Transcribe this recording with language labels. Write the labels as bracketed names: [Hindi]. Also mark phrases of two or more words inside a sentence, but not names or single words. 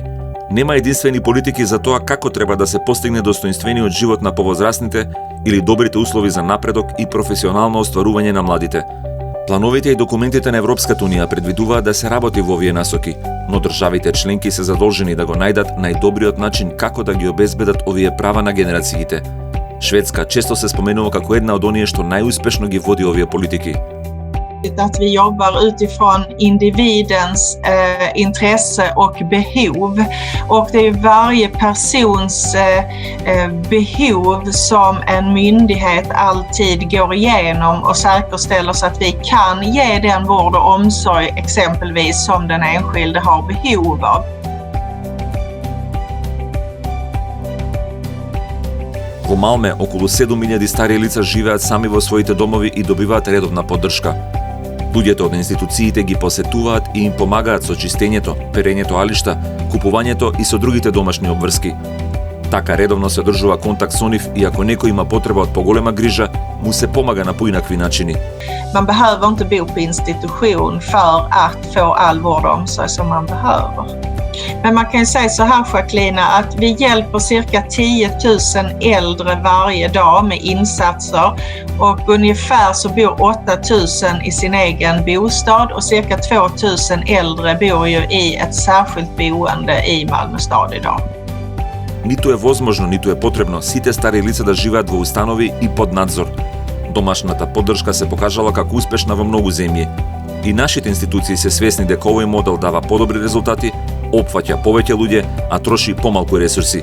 [Macedonian] Нема единствени политики за тоа како треба да се постигне достоинствениот живот на повозрастните или добрите услови за напредок и професионално остварување на младите. Плановите и документите на Европската унија предвидуваат да се работи во овие насоки, но државите членки се задолжени да го најдат најдобриот начин како да ги обезбедат ovие права на генерациите. Шведска често се споменува како една од оние што најуспешно ги води овие политики. [Swedish] Att vi jobbar utifrån individens intresse och behov. Och det är varje persons behov som en myndighet alltid går igenom och säkerställer så att vi kan ge den vård och omsorg exempelvis som den enskilde har behov av. [Macedonian] Во Малме, околу 7000 стари лица живеат сами во своите домови и добиваат редовна поддршка. Луѓето од институциите ги посетуваат и им помагаат со чистењето, перењето алишта, купувањето и со другите домашни обврски. Така редовно се одржува контакт со нив и ако некој има потреба од поголема грижа, му се помага на поинакви начини. [Swedish] Man behöver inte bo på institution för att få all vård och omsorg som man behöver. Men man kan ju säga så här, Jacqueline, att vi hjälper cirka 10 000 äldre varje dag med insatser och ungefär så bor 8 000 i sin egen bostad och cirka 2 000 äldre bor ju i ett särskilt boende i Malmö stad idag. [Macedonian] Ниту е возможно, ниту е потребно сите стари лица да живеат во установи и под надзор. Домашната поддршка се покажала како успешна во многу земји. И нашите институции се свесни дека овој модел дава подобри резултати, опфаќа повеќе луѓе, а троши помалку ресурси.